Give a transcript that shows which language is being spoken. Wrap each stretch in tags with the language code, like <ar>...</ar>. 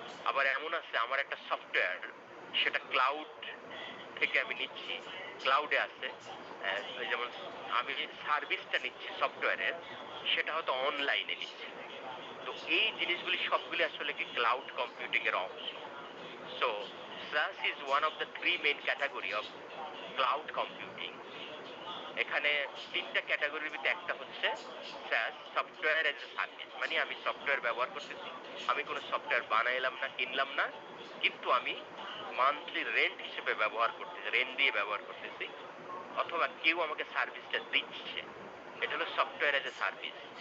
<bn>আবার এমন আছে আমার একটা সফটওয়্যার, সেটা ক্লাউড থেকে আমি নিচ্ছি, ক্লাউডে আছে। যেমন আমি সার্ভিসটা নিচ্ছি সফটওয়্যারের, সেটা হয়তো অনলাইনে নিচ্ছি। তো এই জিনিসগুলি সবগুলি আসলে কি ক্লাউড কম্পিউটিং এর অংশ।</bn> <en>So SaaS is one of the three main category of cloud computing.</en> <bn>এখানে তিনটা ক্যাটাগরির ভিতরে একটা হচ্ছে SaaS, software as a service, মানে আমি সফটওয়্যার ব্যবহার করতেছি, আমি কোনো সফটওয়্যার বানাইলাম না, কিনলাম না, কিন্তু আমি মান্থলি রেন্ট হিসেবে ব্যবহার করতেছি, রেন্ট দিয়ে ব্যবহার করতেছি, অথবা কেউ আমাকে সার্ভিসটা দিচ্ছে, এটা হলো সফটওয়্যার এজ এ সার্ভিস।</bn>